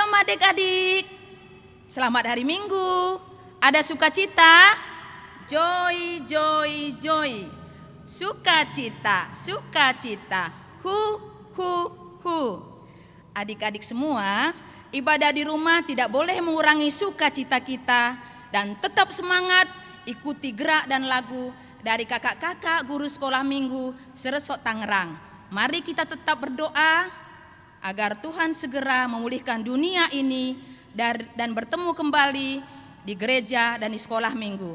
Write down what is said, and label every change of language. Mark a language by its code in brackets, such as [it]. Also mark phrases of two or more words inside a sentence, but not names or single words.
[id] adik-adik, selamat hari Minggu. Ada sukacita? [en] Joy, joy, joy. [id] Sukacita, sukacita. Hu, hu, hu. Adik-adik semua, ibadah di rumah tidak boleh mengurangi sukacita kita. Dan tetap semangat, ikuti gerak dan lagu dari kakak-kakak guru sekolah minggu Seresok Tangerang. Mari kita tetap berdoa agar Tuhan segera memulihkan dunia ini dan bertemu kembali di gereja dan di sekolah minggu.